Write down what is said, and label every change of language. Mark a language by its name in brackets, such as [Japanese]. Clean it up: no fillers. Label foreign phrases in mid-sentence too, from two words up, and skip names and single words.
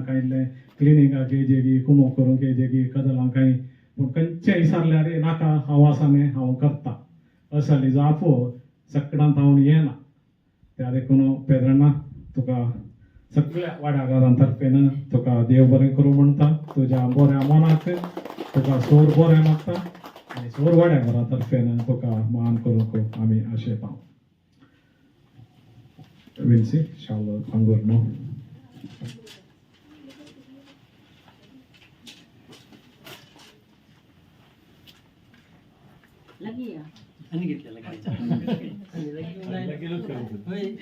[Konkani] कांय क्लिनिकाक येजेगी कुमो करूंक येजेगी कदलांक कांय पूण खंयचें विचारल्यार नाका हांव आसा न्ही हांव करता असली जापो सगळ्यांत हांव येना त्या देखून पेद्राण्णा तुका सगळ्या वाड्याकारां तर्फेन तुका देव बरें करूं म्हणटा तुज्या बऱ्या मनाक तुका सोर बरें मागता आनी सोर वाड्याकारां तर्फेन तुका मान करूंक आमी आशेता Vinci, Charles Angorno. [Indonesian] Lagi ya? Ano gitu lagi? Lagi lu kan? Hoi.